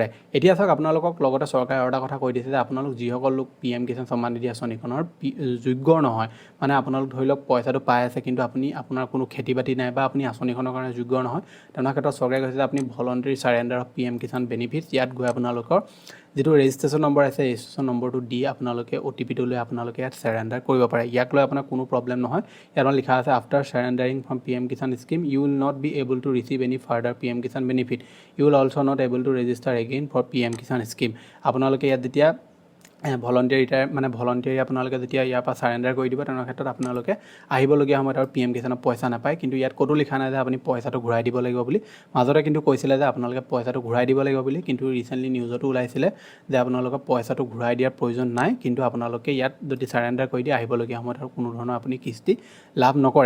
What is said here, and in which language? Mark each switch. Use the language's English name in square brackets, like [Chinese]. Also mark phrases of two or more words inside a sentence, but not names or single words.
[Assamese] এতিয়া চাওক, আপোনালোকক লগতে চৰকাৰে আৰু এটা কথা কৈ দিছে যে আপোনালোক যিসকল লোক PM কিষাণ সন্মান নিধি আঁচনিখনৰ যোগ্য নহয়, মানে আপোনালোক ধৰি লওক পইচাটো পাই আছে কিন্তু আপোনাৰ কোনো খেতি বাতি নাই বা আপুনি আঁচনিখনৰ কাৰণে যোগ্য নহয়, তেনেকুৱা ক্ষেত্ৰত চৰকাৰে কৈছে যে আপুনি [English] voluntary surrender of PM Kisan benefits, [Assamese] ইয়াত গৈ আপোনালোকৰ যিটো [English] registration number [Assamese] আছে [English] registration number [Assamese] দি আপোনালোকে OTPটো লৈ আপোনালোকে ইয়াত চাৰেণ্ডাৰ কৰিব পাৰে। ইয়াক লৈ আপোনাৰ কোনো প্ৰব্লেম নহয়। ইয়াত লিখা আছে [English] after surrendering from PM Kisan scheme you will not be able to receive any further PM Kisan benefit, you will also not able to register again for PM Kisan scheme. [Assamese] আপোনালোকে ইয়াত যেতিয়া ভলণ্টিয়াৰী আপোনালোকে যেতিয়া ইয়াৰ পৰা চাৰেণ্ডাৰ কৰি দিব তেনেকুৱা ক্ষেত্ৰত আপোনালোকে আহিবলগীয়া সময়ত আৰু PM কিষাণৰ পইচা নাপায়। কিন্তু ইয়াত ক'তো লিখা নাই যে আপুনি পইচাটো ঘূৰাই দিব লাগিব বুলি। মাজতে কিন্তু কৈছিলে যে আপোনালোকে পইচাটো ঘূৰাই দিব লাগিব বুলি, কিন্তু ৰিচেণ্টলি নিউজতো ওলাইছিলে যে আপোনালোকৰ পইচাটো ঘূৰাই দিয়াৰ প্ৰয়োজন নাই, কিন্তু আপোনালোকে ইয়াত যদি চাৰেণ্ডাৰ কৰি দিয়ে আহিবলগীয়া সময়ত আৰু কোনো ধৰণৰ আপুনি কিস্তি লাভ নকৰে।